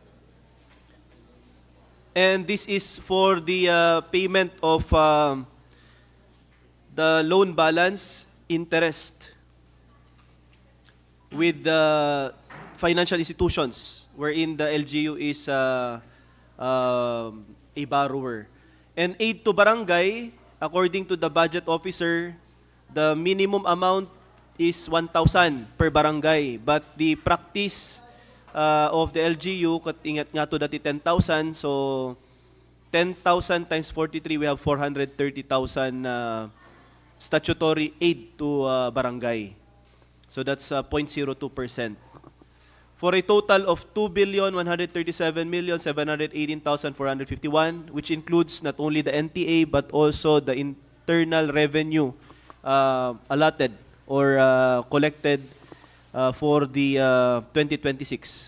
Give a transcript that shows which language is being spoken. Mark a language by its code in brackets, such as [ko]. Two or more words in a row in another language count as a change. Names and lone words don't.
[en] And this is for the payment of the loan balance interest with the financial institutions wherein the LGU is a borrower. And aid to barangay, according to the budget officer, the minimum amount is 1,000 per barangay. But the practice of the LGU, [ilo] ingat nga to dati [en] 10,000, so 10,000 times 43, we have 430,000 statutory aid to barangay. So that's 0.02%. For a total of 2,137,718,451, which includes not only the NTA but also the internal revenue allotted or collected for the 2026.